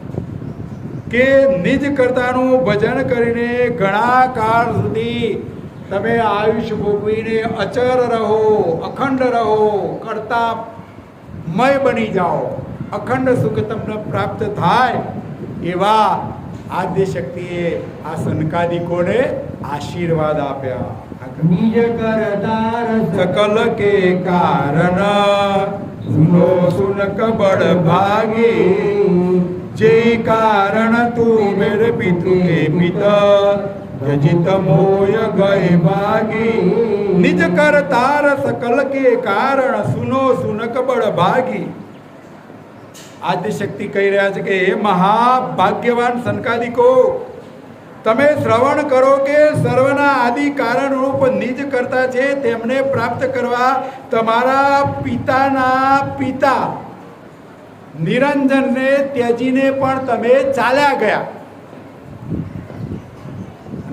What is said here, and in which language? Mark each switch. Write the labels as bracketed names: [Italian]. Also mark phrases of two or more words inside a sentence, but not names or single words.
[Gujarati] કે નિજ કર્તાનું ભજન કરીને ઘણા કાળ સુધી તમે આયુષ્ય ભોગવીને અચર રહો, અખંડ રહો, કર્તામય બની જાઓ, અખંડ સુખ તમને પ્રાપ્ત થાય. એવા આદ્ય શક્તિએ આ સનકાદિકોને આશીર્વાદ આપ્યા. [Hindi] निज करतार सकल के कारण सुनो सुन कबड़ भागी. जे कारण तू मेरे पितृ के पिता जजित मोय गए भागी. निज करतार सकल के कारण सुनो सुन कबड़ भागी. [Gujarati] આદ્ય શક્તિ કહી રહ્યા છે કે હે મહાભાગ્યવાન સનકાદિકો, તમે શ્રવણ કરો કે સર્વના આદિ કારણ રૂપ નિજ કરતા છે, તેમને પ્રાપ્ત કરવા તમારા પિતાના પિતા નિરંજનને ત્યજીને પણ તમે ચાલ્યા ગયા.